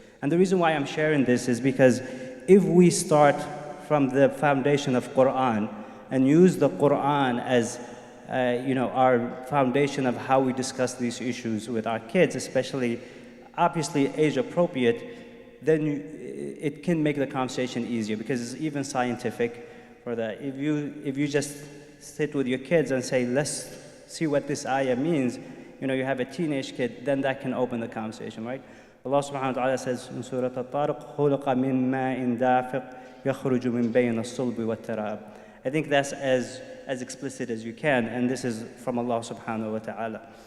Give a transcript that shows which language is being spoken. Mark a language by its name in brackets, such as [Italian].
[English] And the reason why I'm sharing this is because if we start from the foundation of Quran and use the Quran as our foundation of how we discuss these issues with our kids, especially obviously age appropriate, then it can make the conversation easier because it's even scientific for that. If you just sit with your kids and say, let's see what this ayah means, you have a teenage kid, then that can open the conversation, right? Allah subhanahu wa ta'ala says in Surah At-Tariq, [Arabic] خُلِقَ مِن مَاءٍ دَافِقٍ يَخْرُجُ مِن بَيْنِ الصُّلْبِ وَالتَّرَائِبِ. [English] I think that's as explicit as you can, and this is from Allah subhanahu wa ta'ala.